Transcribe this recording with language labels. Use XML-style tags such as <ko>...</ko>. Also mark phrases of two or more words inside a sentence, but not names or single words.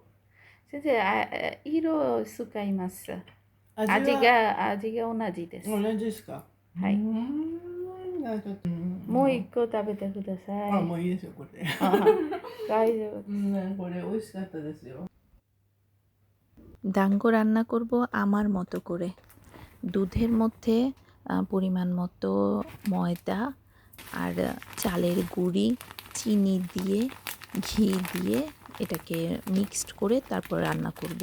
<ja>先生、色を使います。味が同じです。同じですか？はい。もう一個食べてください。もういいですよ、これ。大丈夫です。これ美味しかったですよ。</ja> <bn>ডাঙ্গো রান্না করব আমার মতো করে। দুধের মধ্যে পরিমাণ মতো ময়দা আর চালের গুঁড়ি, চিনি দিয়ে, ঘি দিয়ে এটাকে মিক্সড করে তারপর রান্না করব।</bn>